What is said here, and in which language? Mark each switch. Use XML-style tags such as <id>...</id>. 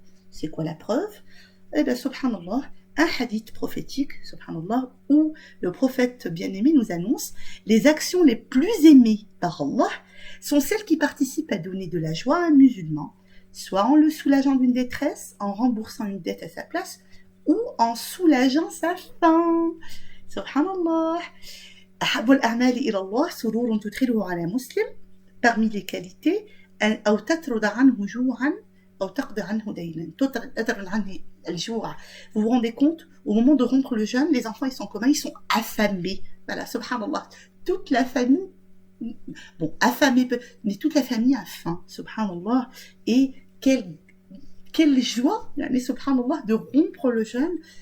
<fr>C'est quoi la preuve? Eh bien, subhanallah, un hadith prophétique, subhanallah, où le prophète bien-aimé nous annonce les actions les plus aimées par Allah sont celles qui participent à donner de la joie à un musulman, soit en le soulageant d'une détresse, en remboursant une dette à sa place, ou en soulageant sa faim.</fr> <ar>Subhanallah. أحب الأعمال إلى الله سرور تدخله على مسلم.</ar> <fr>Parmi les qualités,</fr> <ar>أو تطرد عنه جوعا أو تقضي عنه دينا. تطرد عنه الجوع.</ar> <fr>Vous vous rendez compte, au moment de rompre le jeûne, les enfants ils sont comment? Ils sont affamés. Voilà, subhanallah. Toute la famille, bon, affamée, mais toute la famille a faim, subhanallah. Et quelle joie, subhanallah, de rompre le jeûne.</fr>